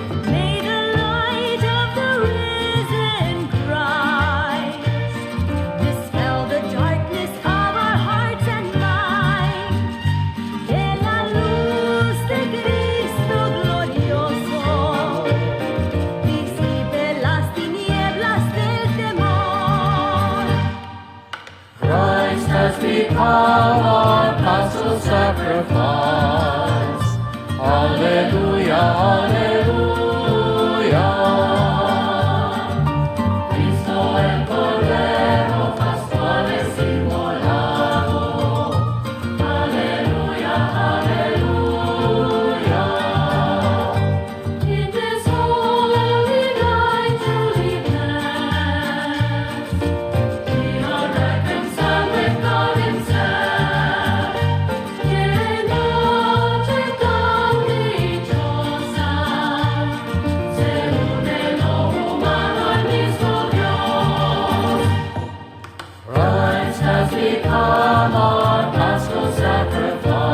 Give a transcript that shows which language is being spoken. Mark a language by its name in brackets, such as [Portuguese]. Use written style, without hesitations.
[English] May the light of the risen Christ dispel the darkness of our hearts and minds. [Spanish] Que la luz de Cristo glorioso disipe las tinieblas del temor. [English] Christ has become our paschal sacrifice. Alleluia, alleluia. [Spanish] Cristo el Cordero Pascuales inmolado. [English] Alleluia, alleluia. In this holy night truly blessed, we are reconciled with God Himself. [Spanish] Que noche tan dichosa, se une lo humano al mismo Dios. [English] Christ has become our paschal sacrifice.